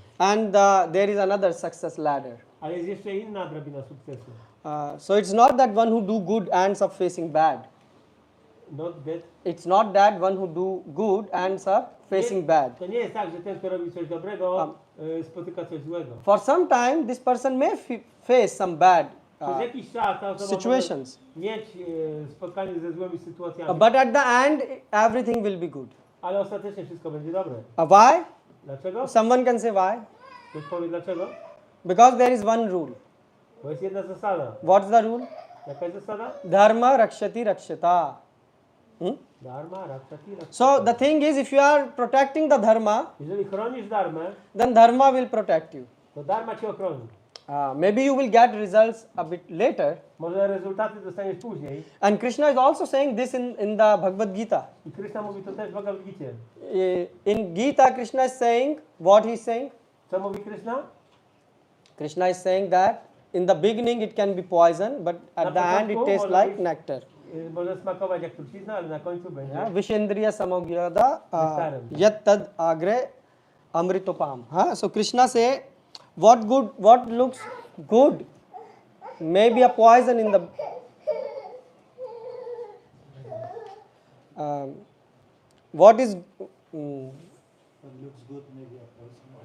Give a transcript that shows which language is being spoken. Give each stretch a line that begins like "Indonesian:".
English: and there is another success ladder.
Polish: Ale jest jeszcze inna drabina sukcesu.
English: So it's not that one who do good ends up facing bad. Not that. It's not that one who do good ends up facing bad.
Polish: To nie jest tak, że ten, kto robi coś dobrego, spotyka coś złego.
English: For some time, this person may face some bad
Polish: Przez jakiś czas ta osoba
English: situations,
Polish: może mieć spotkanie ze złymi sytuacjami,
English: but at the end, everything will be good.
Polish: ale ostatecznie wszystko będzie dobre.
English: Why?
Polish: Dlaczego?
English: Someone can say why?
Polish: Ktoś powie dlaczego?
English: Because there is one rule.
Polish: Bo jest jedna zasada.
English: What's the rule?
Polish: Jaka jest zasada?
Sanskrit: Dharma rakshati rakshata. Dharma, rakshati, rakshata.
English: So the thing is, if you are protecting the dharma,
Polish: Jeżeli chronisz dharmę,
English: then dharma will protect you.
Polish: to dharma cię ochroni.
English: Maybe you will get results a bit later.
Polish: Może rezultaty dostaniesz później.
English: And Krishna is also saying this in the Bhagavad Gita.
Polish: I Krishna mówi to też w Bhagavad Gita.
English: In Gita, Krishna is saying, what he is saying?
Polish: Co mówi Krishna?
English: Krishna is saying that in the beginning it can be poison, but at the end it tastes like nectar.
Polish: Może smakować jak trucizna, ale na końcu będzie.
Sanskrit: Vishendriya samogirada yat tad agre amritopam.
English: So Krishna say, what looks good may be a poison in the what is looks good, maybe a person.